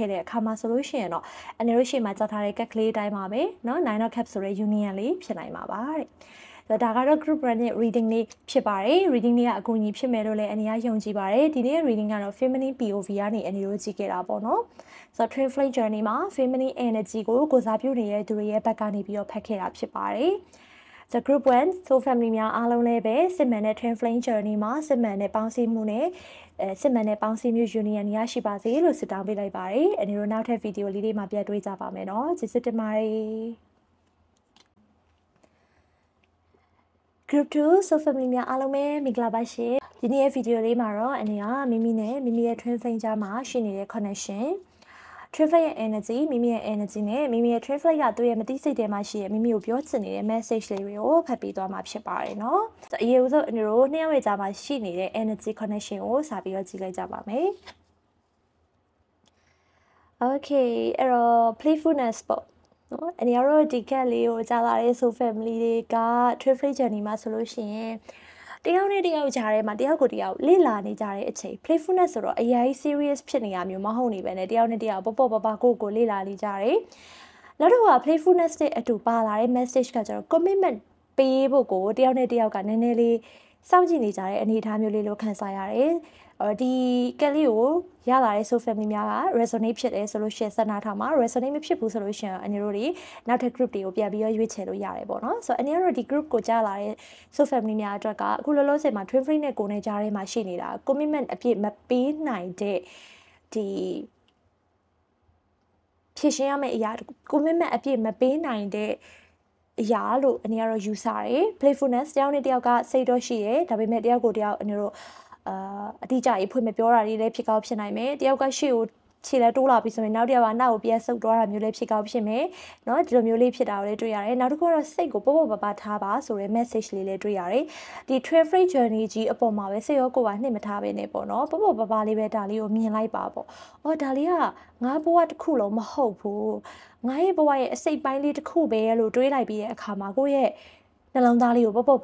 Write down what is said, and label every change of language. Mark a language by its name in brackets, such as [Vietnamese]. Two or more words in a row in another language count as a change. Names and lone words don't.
[Burmese] ခဲ့တဲ့အခါမှာဆိုလို့ရှိရင်တော့အနေလို့ရှိမှကြားထားတဲ့ကတ်ကလေးတိုင်းပါပဲเนาะ9 cap ဆိုတဲ့ union လေးဖြစ်နိုင်မှာပါတဲ့ဒါကတော့ [English] group run [Burmese] နဲ့ reading လေးဖြစ်ပါတယ် reading လေးကအကူအညီဖြစ်မယ်လို့လည်းအနေအယုံကြည်ပါတယ်ဒီနေ့ reading ကတော့ [English] feminine POV [Burmese] ကနေအနေလို့ကြည့်ခဲ့တာပေါ့နော်ဆိုတော့ [English] twin flame journey [Burmese] မှာ [English] feminine energy [Burmese] ကိုစားပြုနေတဲ့သူတွေရဲ့ဘက်ကနေပြီးတော့ဖတ်ခဲ့တာဖြစ်ပါတယ် [English] So group 1 so family [Burmese] များအားလုံးလည်းပဲစစ်မှန်တဲ့ [English] twin flame journey [Burmese] မှာစစ်မှန်တဲ့ပေါင်းစည်းမှုနဲ့စစ်မှန်တဲ့ပေါင်းစည်းမှု union ရရှိပါစေလို့ဆုတောင်းပေးလိုက်ပါတယ်အနေတို့နောက်ထပ်ဗီဒီယိုလေးတွေမှာပြန်တွေ့ကြပါမယ်နော်ကျေးဇူးတင်ပါတယ် [English] Group 2 so family [Burmese] များအားလုံးပဲမင်္ဂလာပါရှင်ဒီနေ့ရဲ့ဗီဒီယိုလေးမှာတော့အနေကမိမိနဲ့မိမိရဲ့ [English] twin flame [Burmese] ကြားမှာရှိနေတဲ့ [English] connection twin flame [Burmese] ရဲ့ energy မိမိရဲ့ energy နဲ့မိမိရဲ့ [English] twin flame [Burmese] ကသူ့ရဲ့မသိစိတ်ထဲမှာရှိရဲ့မိမိကိုပြောချင်နေတဲ့ message လေးတွေကိုဖတ်ပေးသွားမှာဖြစ်ပါတယ်เนาะအရေးဦးဆုံးအနေတို့နှစ်ယောက်ရဲ့ကြားမှာရှိနေတဲ့ [English] energy connection [Burmese] ကိုစာပြီးတော့ကြည့်လိုက်ကြပါမယ် Okay အဲ့တော့ playfulness ပေါ့နော်အနေရောဒီကက်လေးကိုကြားလာတဲ့ [English] so family [Burmese] တွေက [English] twin flame journey [Burmese] မှာဆိုလို့ရှိရင်တယောက်နဲ့တယောက်ကြားထဲမှာတယောက်ကိုတယောက်လေ့လာနေကြတဲ့အချိန် playfulness ဆိုတော့အရေး serious ဖြစ်နေရမျိုးမဟုတ်နေပဲနဲ့တယောက်နဲ့တယောက်ပေါ့ပေါ့ပါကိုလေ့လာနေကြတယ်နောက်တော့ playfulness နဲ့အတူပါလာတဲ့ message ကကျ တော့ commitment ပေးဖို့ကိုတယောက်နဲ့တယောက်ကနည်းနည်းလေးစောင့်ကြည့်နေကြတဲ့အနေအထားမျိုးလေးလို့ခံစားရတယ်ဒီကက်လေးကိုရလာတဲ့ [English] so family [Burmese] များက resonate ဖြစ်တယ်ဆိုလို့ရှိရင်စနာထောင်မှာ resonate မဖြစ်ဘူးဆိုလို့ရှိရင်အနေတို့တွေနောက်ထပ် group တွေကိုပြန်ပြီးရွေးချယ်လို့ရတယ်ပေါ့နော်ဆိုတော့အနေတို့ဒီ group ကိုကြားလာတဲ့ [English] so family [Burmese] များအတွက်ကအခုလောလောဆယ်မှာ [English] twin flame [Burmese] နဲ့ကိုယ်နဲ့ကြားထဲမှာရှိနေတာ commitment အပြည့်မပေးနိုင်တဲ့ဒီ ဖြစ်ရှင်းရမယ့်အရာ commitment အပြည့်မပေးနိုင်တဲ့အရာလို့အနေကတော့ယူဆတယ် playfulness တယောက်နဲ့တယောက်ကစိတ်တော့ရှိတယ်ဒါပေမဲ့တယောက်ကိုတယောက်အနေတို့အတိအကျရေးဖွင့်မပြောတာတွေလည်းဖြစ်ကောင်းဖြစ်နိုင်မယ်တယောက်ကရှေ့ကိုခြေလဲတိုးလာပြီးဆိုရင်နောက်တစ်ယောက်ကနောက်ကိုပြန်ဆုပ်သွားတာမျိုးလည်းဖြစ်ကောင်း ဖြစ်မယ်เนาะဒီလိုမျိုးလေးဖြစ်တာကိုလည်းတွေ့ရတယ်နောက်တစ်ခုကတော့စိတ်ကိုပေါ့ပါထားပါဆိုတဲ့ message လေးလည်းတွေ့ရတယ်ဒီ [English] twin flame journey [Burmese] ကြီးအပေါ်မှာပဲစိတ်ရောကိုယ်ပါနှိမ့်မထားပဲနဲ့ပေါ့เนาะပေါ့ပါလေးပဲဒါလေးကိုမြင်လိုက် ပါပေါ့အော်ဒါလေးကငါဘဝတစ်ခုလုံးမဟုတ်ဘူးငါရဲ့ဘဝရဲ့အစိတ်ပိုင်းလေးတစ်ခုပဲလို့တွေးလိုက်ပြီးတဲ့အခါမှာကိုယ့်ရဲ့နှလုံးသားလေးကိုပေါ့